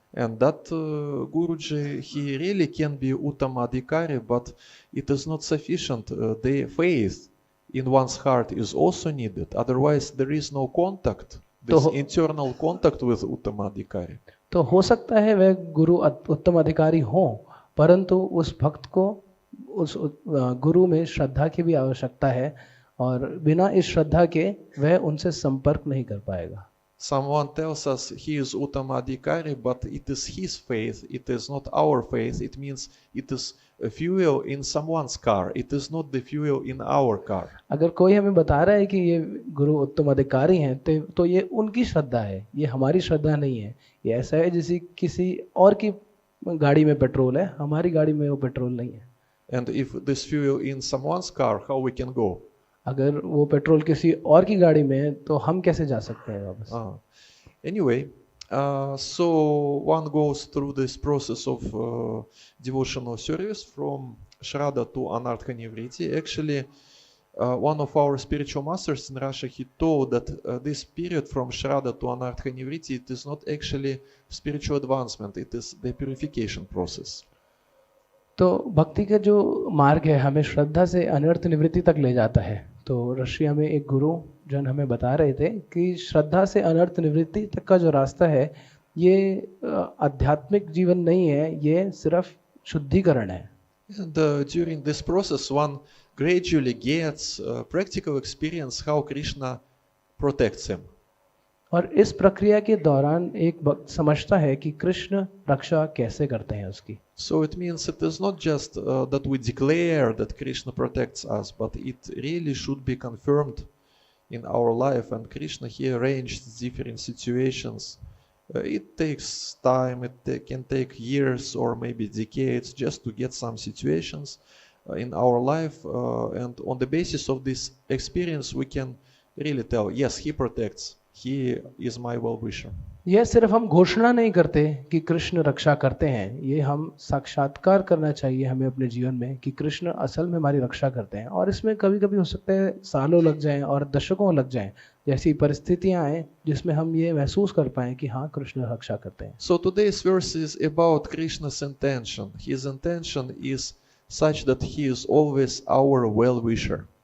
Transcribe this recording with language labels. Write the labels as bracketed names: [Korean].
[English] And that Guruji, he really can be Uttama Adhikari, but it is not sufficient. The faith in one's heart is also needed. Otherwise, there is no contact, this internal contact with Uttama Adhikari. [Hindi] तो हो सकता है वह गुरु उत्तम अधिकारी हो, परंतु उस भक्त को उस गुरु में श्रद्धा की भी आवश्यकता है और बिना इस श्रद्धा के वह उनसे संपर्क नहीं कर पाएगा. [English] Someone tells us he is Uttama Adhikari, but it is his faith, it is not our faith. It means it is a fuel in someone's car, it is not the fuel in our car. [Hindi] अगर कोई हमें बता रहा है कि ये गुरु उत्तम अधिकारी हैं तो ये उनकी श्रद्धा है, ये हमारी श्रद्धा नहीं है. ये ऐसा है जैसे किसी और की गाड़ी में पेट्रोल है, हमारी गाड़ी में वो पेट्रोल नहीं है. [English] And if this fuel in someone's car, how we can go? [Hindi] अगर वो पेट्रोल किसी और की गाड़ी में है तो हम कैसे जा सकते हैं वापस? [English] Anyway, so one goes through this process of devotional service from Shraddha to Anartha Nivriti. Actually, one of our spiritual masters in Russia, he told that this period from Shraddha to Anartha Nivriti, it is not actually spiritual advancement, it is the purification process. [Hindi] तो भक्ति का जो मार्ग है हमें श्रद्धा से अनर्थ निवृत्ति तक ले जाता है. तो रशिया में एक गुरु जन हमें बता रहे थे कि श्रद्धा से अनर्थ निवृत्ति तक का जो रास्ता है ये आध्यात्मिक जीवन नहीं है, ये सिर्फ शुद्धिकरण है. [English] And during this process one gradually gets practical experience how Krishna protects him. [Hindi] और इस प्रक्रिया के दौरान एक भक्त समझता है कि कृष्ण रक्षा कैसे करते हैं उसकी. [English] So it means it is not just that we declare that Krishna protects us, but it really should be confirmed in our life. And Krishna, he arranged different situations. It takes time, it can take years or maybe decades just to get some situations in our life. And on the basis of this experience, we can really tell, yes, he protects. He is my well-wisher. [Hindi] यह सिर्फ हम घोषणा नहीं करते कि कृष्ण रक्षा करते हैं, ये हम साक्षात्कार करना चाहिए हमें अपने जीवन में कि कृष्ण असल में हमारी रक्षा करते हैं. और इसमें कभी कभी हो सकता है सालों लग जाएं और दशकों लग जाएं, जैसी परिस्थितियां आए जिसमें हम ये महसूस कर पाएं कि हाँ कृष्ण रक्षा करते हैं. [English] So today's verse is about Krishna's intention. His intention is such that he is always our well-wisher.